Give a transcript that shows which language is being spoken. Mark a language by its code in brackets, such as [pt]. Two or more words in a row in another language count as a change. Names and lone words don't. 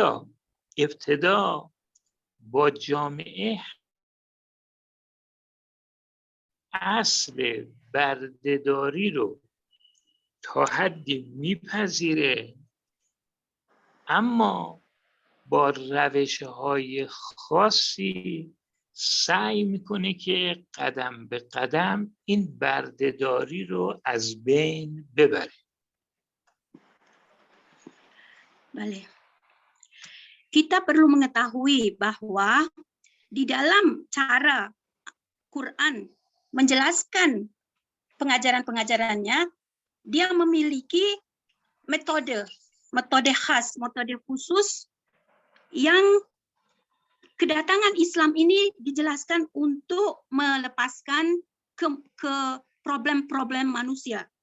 [fa] لذا ابتدا با جامعه اصل بردهداری رو تا حدی میپذیره، اما با روش‌های خاصی سعی میکنه که قدم به قدم این بردهداری رو از بین ببره. [id] Balik. Kita perlu mengetahui bahwa di dalam cara Quran menjelaskan pengajaran-pengajarannya, dia memiliki metode khas, metode khusus yang kedatangan Islam ini dijelaskan untuk melepaskan ke problem-problem manusia.